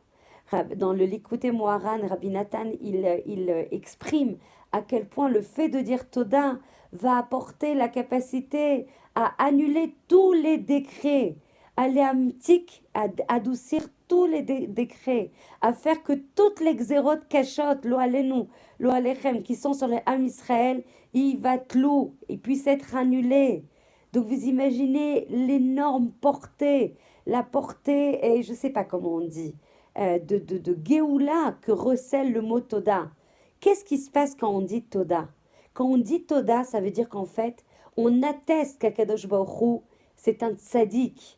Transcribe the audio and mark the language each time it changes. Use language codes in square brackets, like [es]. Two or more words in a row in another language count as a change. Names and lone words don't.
[fr] Dans le Likutei Moharan, Rabbi Nathan, il exprime à quel point le fait de dire Toda va apporter la capacité à annuler tous les décrets, à adoucir tous les décrets, à faire que toutes les [he] גזרות קשות, לא עלינו, לא עליכם, [fr] qui sont sur les Am Israël, yivatlou, ils puissent être annulés. Donc vous imaginez l'énorme portée, la portée, et je ne sais pas comment on dit, de Géoula que recèle le mot Toda. Qu'est-ce qui se passe quand on dit Toda? Quand on dit Toda, ça veut dire qu'en fait, on atteste qu' [he] הקדוש ברוך הוא, [fr] c'est un tzaddik.